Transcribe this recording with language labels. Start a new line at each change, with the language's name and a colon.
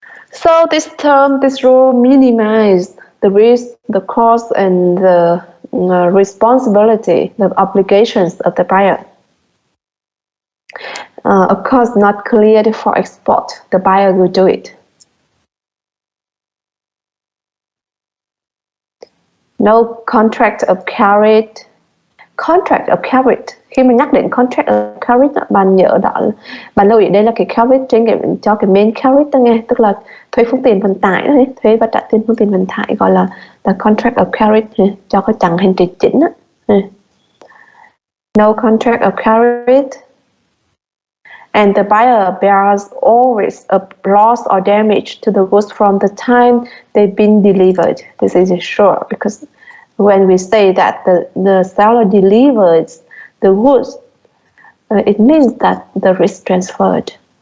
English: So this rule minimizes the risk, the cost, and the responsibility, the obligations of the buyer. Of course, not cleared for export, the buyer will do it. No contract of carriage. Contract of carriage.
Vietnamese: Khi mà nhắc đến contract of carriage, bạn nhớ đó, bạn lưu ý đây là cái carriage trên cho cái main carriage đó nghe, tức là thuế phương tiện vận tải đấy, thuế và trả tiền phương tiện vận tải gọi là the contract of carriage cho cái chặng hành trình chính đó.
English: No contract of carriage. And the buyer bears all risk of loss or damage to the goods from the time they've been delivered. This is sure, because when we say that the seller delivers the goods, it means that the risk transferred.